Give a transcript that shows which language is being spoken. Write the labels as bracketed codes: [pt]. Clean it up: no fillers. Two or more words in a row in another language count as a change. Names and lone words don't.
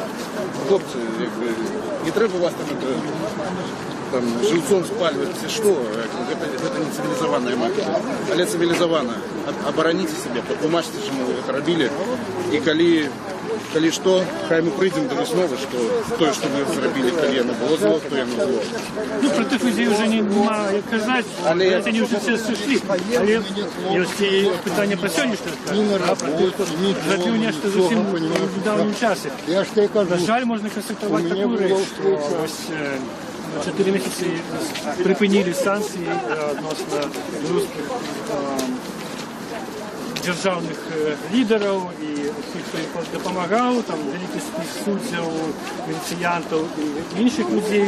[be] Хлопцы, як бы, не трэба вас там жыўцом спальваць, ці што, гэта не цывілізаваная магія, але цывілізавана. Абараніце сябе, патлумачце, чаму вы гэта рабілі, і калі што, хай мы прыйдзем да высновы, што тое, што вы зрабілі, калі яно было зло, то яно зло. Ну, про тых людзей уже нема як казаць, [ru] они уже все сышлі. [be] Але ёсць і пытанне пра сённяшні час, пра тых, хто зрабіў нешта зусім у недаўнім часе. На жаль, можна канстатаваць такую рэч, што вось 4 месяцы прыпынілі санкцыі адносна рускіх дзяржаўных лідараў і тых, хто ім дапамагаў, там вялікі спіс суддзяў, венецыянтаў і іншых людзей.